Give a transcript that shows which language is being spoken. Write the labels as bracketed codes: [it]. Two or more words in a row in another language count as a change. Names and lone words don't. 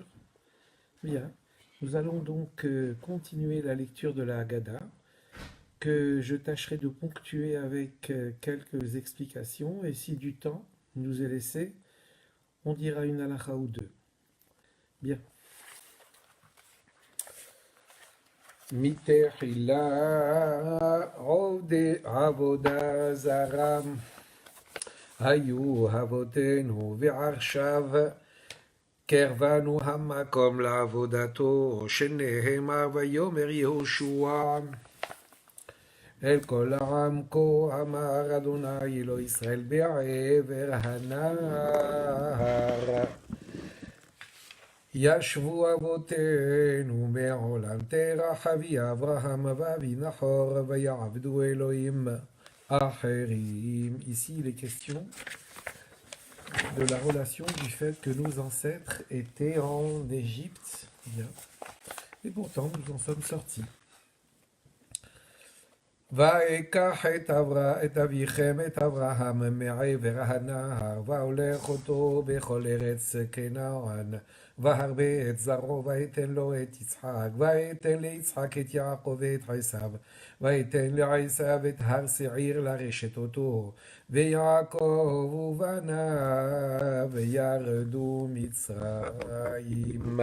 [fr] Bien. Nous allons donc continuer la lecture de la Haggadah, que je tâcherai de ponctuer avec quelques explications, et si du temps nous est laissé, on dira une halakha ou deux. Bien. [he] מתחילה עובדי עבודה זרה היו אבותינו ועכשיו קרבנו המקום לעבודתו, שנאמר ויאמר יהושע אל כל העם כה אמר אדוני אלוהי ישראל בעבר הנהר. ישבו אבותינו מעולם תרח אבי אברהם ואבי נחור ויעבדו אלוהים אחרים. [fr] Ici il est question de la relation du fait que nos ancêtres étaient en Égypte, bien, et pourtant nous en sommes sortis. [he] ויקח את אביכם את אברהם מעבר הנהר והולך אותו בכל ארץ כנען והרבה את זרעו ויתן לו את יצחק ויתן ליצחק את יעקב ואת עשיו ויתן לעשיו את הר שעיר לרשת אותו ויעקב ובניו ירדו מצרים.